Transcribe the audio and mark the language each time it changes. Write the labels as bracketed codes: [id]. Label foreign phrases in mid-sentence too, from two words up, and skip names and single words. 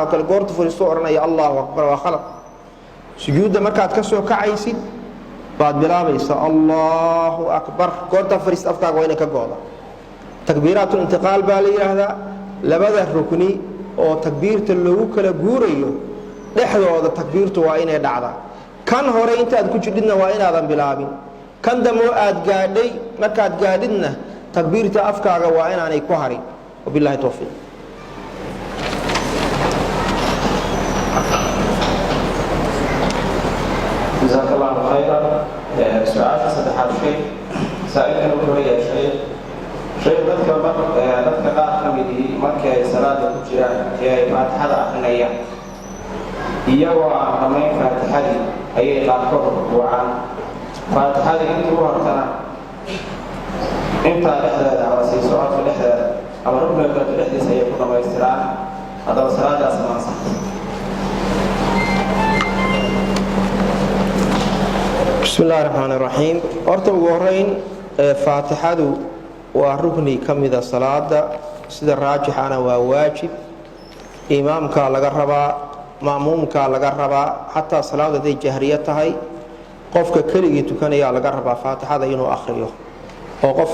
[so] kale goorta fariisto odhanaya [ar] الله أكبر [so] waa khalad sujuudda markaad ka soo kacaysid baad bilaabaysa [ar] الله أكبر [so] goorta fariista afkaaga waa inay ka go'da [ar] تكبيرات الانتقال [so] baa la yidhaahdaa labada rukni oo takbiirta loogu kala guurayo dhexdooda takbiirtu waa inay dhacdaa kan hore intaad ku jidhidna waa inaadan bilaabin kan dambe aad gaadhay markaad gaadhidna takbiirta afkaaga waa inaanay ku harin [ar] وبالله توفيق جزاك الله خيرا سؤال [so] saddexaad saailkan wuxuu leeyahay dadka qaar ka midii markii ay salaada ku jiraan ee ay faatixada akrinayaan iyagoo aan dhammayn faatixadii ayay qaarkood rukuucaan faatixadii intii u hortana intaa dhexdeeda ama sii socodka dhexdeeda ama rukniga kaleto dhexdiisa ayay ku dhammaystiraan haddaba salaadaas ma ansaxay [ar] بسم الله الرحمن الرحيم [so] horta ugu horeyn faatixadu waa rukni ka mida salaada sida raajixana waa waajib imaamka laga rabaa ma'muumka laga rabaa xataa salaada haday jahriya tahay qofka keligii tukanaya laga rabaa faatixada inuu akhriyo oo qof